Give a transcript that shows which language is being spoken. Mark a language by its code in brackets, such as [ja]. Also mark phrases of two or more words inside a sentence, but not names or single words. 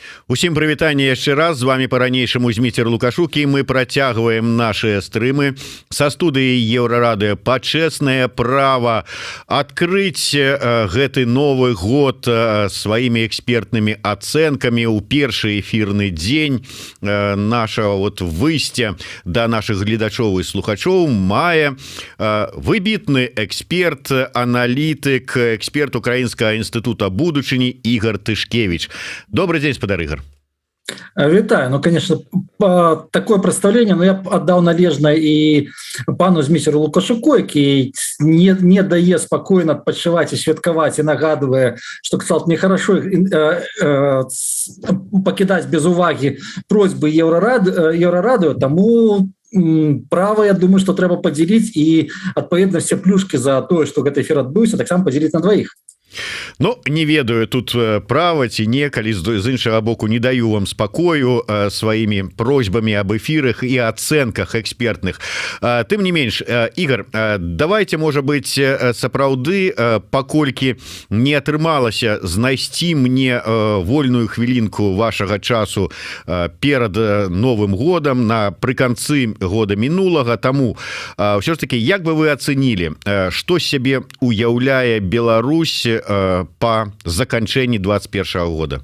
[be] Усім прывітанне яшчэ раз, з вами по-ранейшаму Зміцер Лукашук, і мы працягваем наши стрымы са студыі Еўрарадыё «Пачэснае права» адкрыць гэты новы год сваімі экспертнымі ацэнкамі ў першы эфірны дзень нашего выйсця да наших гледачоў і слухачоў мае выбітны эксперт, аналітык, эксперт Украінскага інстытута будучыні Ігор Тышкевич. [ru] Добрый день, спадар Ігор. [be] Вітаю. Ну, [ru] конечно, такое представление, но я б отдал належное и пану Зміцеру Лукашуку, який не дае спокойно отпочивать и святкаваць, и нагадывая, что, кстати, нехорошо покидать без уваги просьбы Еврорадио, тому право, я думаю, что трэба поделить, и адпаведна все плюшки за то, что [be] гэты эфир адбыўся, [ru] так само поделить на двоих. [be] Ну, не ведаю тут права ці не, калі з іншага боку не даю вам спакою сваімі просьбамі аб эфірах і ацэнках экспертных. Тым не менш, Ігор, давайте, можа быць, сапраўды, паколькі не атрымалася знайсці мне вольную хвілінку вашага часу перад Новым годам напрыканцы года мінулага, таму ўсё ж таки, як бы вы ацэнілі, што сябе уяўляе Беларусь по заканчэнні 21 года?